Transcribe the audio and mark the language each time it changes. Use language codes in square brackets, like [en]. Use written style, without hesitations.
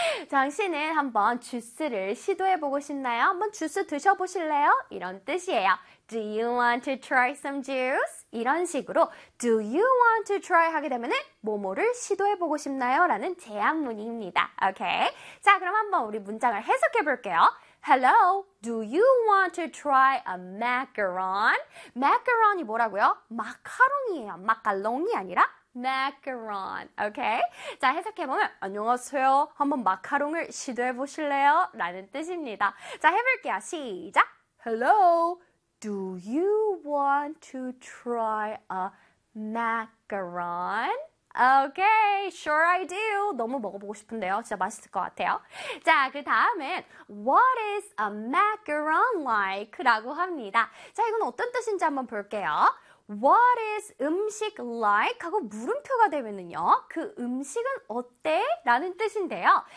[ko] 당신은 한번 주스를 시도해보고 싶나요? 한번 주스 드셔보실래요? 이런 뜻이에요. [en] Do you want to try some juice? [ko] 이런 식으로 [en] Do you want to try? [ko] 하게 되면 뭐뭐를 시도해보고 싶나요? 라는 제안문입니다. Okay. 자, 그럼 한번 우리 문장을 해석해볼게요. [en] Hello, do you want to try a macaron? [ko] Macaron이 뭐라고요? 마카롱이에요. 마카롱이 아니라 macaron. Okay? 자, 해석해보면 안녕하세요. 한번 마카롱을 시도해보실래요? 라는 뜻입니다. 자, 해볼게요. 시작! [en] Hello, do you want to try a macaron? Okay, sure I do. [ko] 너무 먹어보고 싶은데요. 진짜 맛있을 것 같아요. 자, 그 다음은 [en] What is a macaron like? [ko] 라고 합니다. 자, 이건 어떤 뜻인지 한번 볼게요. [en] What is 음식 like? [ko] 하고 물음표가 되면은요, 그 음식은 어때? 라는 뜻인데요.